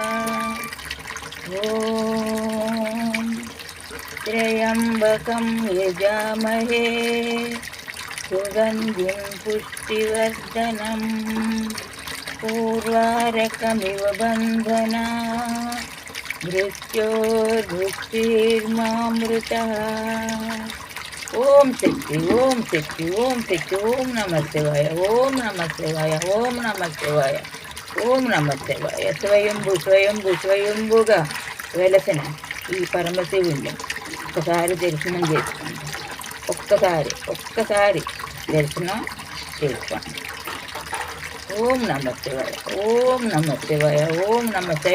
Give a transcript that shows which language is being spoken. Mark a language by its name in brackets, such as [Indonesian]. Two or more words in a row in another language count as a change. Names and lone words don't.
[Sanskrit] ॐ त्र्यम्बकं यजामहे सुगन्धिं पुष्टिवर्धनम् उर्वारुकमिव बन्धना मृत्युर्मामृतः। ओम शक्ति ओम शक्ति ओम शक्ति ओम नमः शिवाय ओम नमः शिवाय ओम नमः शिवाय ఓం నమ శివాయ. [Telugu] స్వయంభు స్వయంభు స్వయంభుగా వెలసిన ఈ పరమశివుణ్ణి ఒక్కసారి దర్శనం చేసుకోండి. ఒక్కసారి దర్శనం చేసుకోండి. [Sanskrit] ఓం నమ శివాయ ఓం నమ శివాయ ఓం నమ శివాయ.